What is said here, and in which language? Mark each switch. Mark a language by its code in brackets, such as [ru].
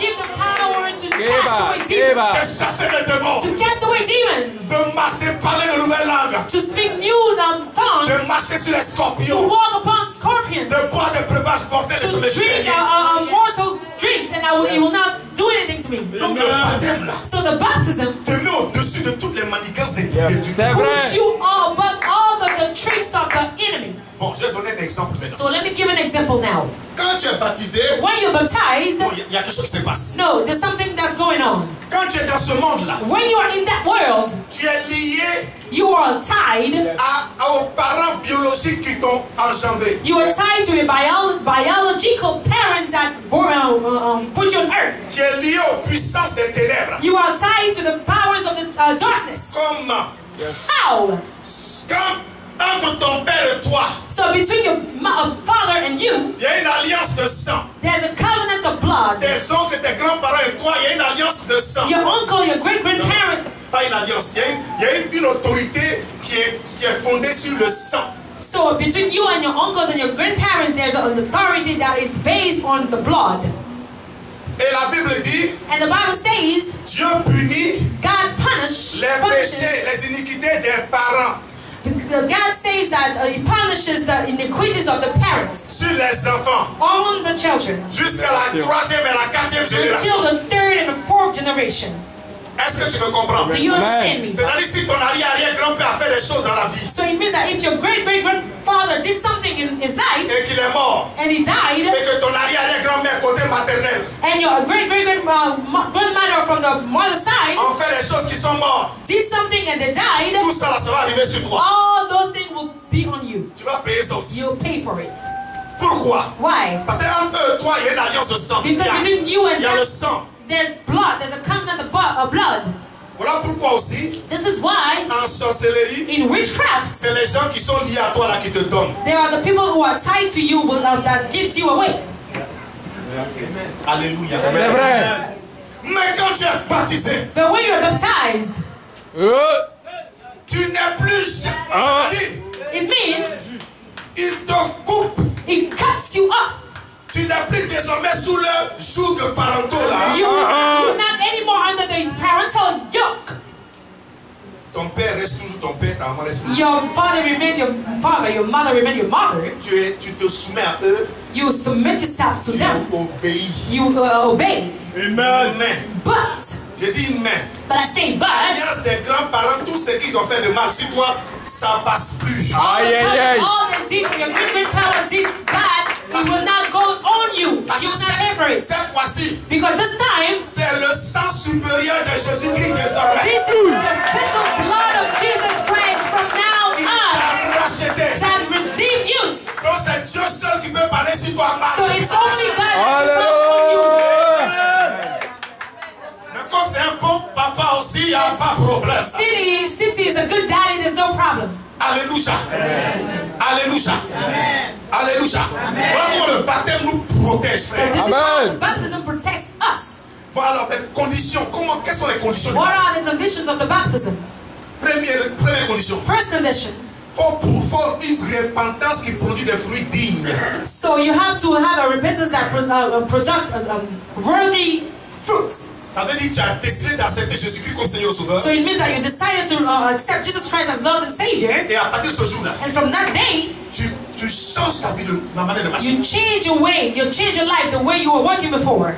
[en] give the power to cast away demons, [fr] chasser les démons, [en] to cast away demons, [fr] de marcher, de parler de nouvelles langues, [en] to speak new tongues, [fr] de marcher sur les [en] to scorpions, walk upon scorpions, [fr] de boire des breuvages mortels et se [en] to drink [fr] méfier. [en] morsel drinks, and it will not do anything to me. [fr] Donc le baptême là, [en] So the baptism [fr] te met au-dessus de toutes les manigances des C'est dieux. vrai. [en] puts you above all the tricks of the enemy. [fr] Bon, je vais donner un exemple maintenant. [en] So let me give an example now. [fr] Quand tu es baptisé, [en] When you're baptized, [fr] bon, il y a quelque chose qui se passe. [en] no, there's something that's going on. [fr] Quand tu es dans ce monde-là, [en] When you are in that world, [fr] tu es lié [en] you are tied. [fr] aux parents biologiques qui t'ont engendré. [en] You are tied to a biological parents that put you on earth. [fr] Tu es lié aux puissances des ténèbres. [en] You are tied to the powers of the darkness. [fr] Comment? [en] How? [fr] Quand entre ton père et toi, [en] So between your father and you, [fr] il y a une alliance de sang. [en] there's a covenant of blood. [fr] Tes oncles, tes grands-parents et toi, il y a une alliance de sang. [en] Your uncle, your great-grandparent. [fr] Pas une alliance, il y a une autorité qui est fondée sur le sang. [en] So between you and your uncles and your grandparents, there's an authority that is based on the blood. [fr] Et la Bible dit, [en] And the Bible says, [fr] Dieu punit [en] God punishes. [fr] les péchés, les iniquités des parents [en] God says that He punishes the iniquities of the parents [fr] sur les enfants [en] on the children [fr] jusqu'à la troisième et la quatrième [en] until [fr] génération. [en] the third and the fourth generation. [fr] Est-ce que tu me comprends? [en] Do you understand me? [fr] C'est-à-dire si ton arrière-grand-père a fait des choses dans la vie [en] So it means that if your great-great-grandfather did something in his life [fr] et qu'il est mort [en] and he died, [fr] et que ton arrière-grand-mère côté maternel [en] and your great-great-grandmother from the mother's side [fr] ont fait des choses qui sont mortes, [en] did something and they died, [fr] tout ça là, ça va arriver sur toi. [en] all those things will be on you. [fr] Tu vas payer ça aussi. [en] You'll pay for it. [fr] Pourquoi? [en] Why? [fr] Parce qu'entre eux et toi, il y a une alliance de sang. [en] Because between you and [fr] Il y a le [en] them, [fr] sang. [en] there's blood. There's a covenant of blood. [fr] Voilà pourquoi aussi, [en] This is why [fr] en sorcellerie, [en] in witchcraft, [fr] c'est les gens qui sont liés à toi là qui te donnent. [en] there are the people who are tied to you that gives you away. [fr] Alléluia. C'est vrai. Mais quand tu es baptisé, [en] But when you're baptized, [fr] tu n'es plus, c'est-à-dire, [en] it means [fr] il te coupe. [en] it cuts you off. [fr] Tu n'es plus désormais sous le joug parentaux là. [en] You're not anymore under the parental yoke. [fr] Ton père reste toujours ton père, ta maman reste toujours. [en] Your father remains your father, your mother remains your mother. [fr] Tu te soumets à eux, [en] You submit yourself to [fr] tu [en] them. [fr] obéis. [en] You obey. [fr] Mais, [en] But [fr] je dis mais, [en] I say but [fr] l'alliance des grands-parents, tout ce qu'ils ont fait de mal sur toi, ça passe plus. [en] all [fr] Aïe, aïe, aïe. [en] they did, your great-grandparents did bad, it will not go on you. [fr] Parce [en] You [fr] que [en] will not pay for it. [fr] cette fois-ci, [en] Because this time, [fr] c'est le sang supérieur de Jésus-Christ désormais. [en] this is the special blood of Jesus Christ from now [fr] Il [en] on [fr] t'a racheté. [en] that redeemed you. [fr] Donc c'est Dieu seul qui peut parler sur toi mal. [en] So it's only God that can talk on you. [fr] Alléluia. Mais comme c'est un bon papa aussi, il n'y a pas de problème. [en] Since he is a good daddy, there's no problem. [fr] Alléluia. Alléluia. Alléluia. Voilà comment le baptême nous protège, [en] So [fr] frère. [en] this is how [fr] Amen. [en] baptism protects us. [fr] Bon, alors, les conditions, quelles sont les conditions du [en] What [fr] baptême? [en] are the conditions of the baptism? [fr] Première condition. [en] First condition. [fr] Faut une repentance qui produit des fruits dignes. [en] So you have to have a repentance that product worthy fruits. [fr] Ça veut dire que tu as décidé d'accepter Jésus-Christ comme Seigneur et Sauveur. [en] So it means that you decided to accept Jesus Christ as Lord and Savior. [fr] Et à partir de ce jour-là, [en] And from that day, [fr] tu changes ta vie, la manière de marcher. [en] you change your way, you change your life the way you were working before.